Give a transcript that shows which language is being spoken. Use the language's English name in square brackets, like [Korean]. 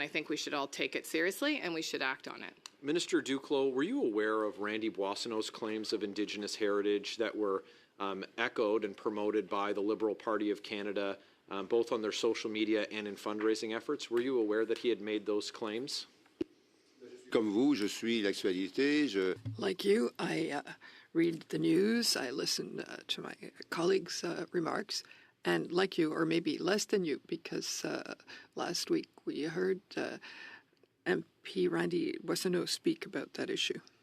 [English] And I think we should all take it seriously and we should act on it. Minister Duclos, were you aware of Randy Boissonnault's claims of Indigenous heritage that were echoed and promoted by the Liberal Party of Canada, both on their social media and in fundraising efforts? Were you aware that he had made those claims? [French] Comme vous, je suis l'actualité. [English] Like you, I read the news, I listen to my colleagues' remarks, and like you, or maybe less than you, because last week we heard MP Randy Boissonnault speak about that issue.